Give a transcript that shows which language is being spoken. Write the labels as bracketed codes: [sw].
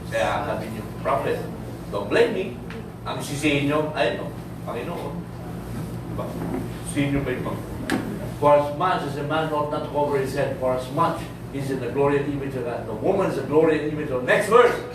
[tl] Kaya sabi niyo, prophet, [en] don't blame me. [tl] Ang sisihin niyo, Panginoon. Diba? Sisihin niyo ba yung [en] For as much as a man ought not to cover his head, for as much he's in the glory and image of God. The woman is the glory and image of next verse.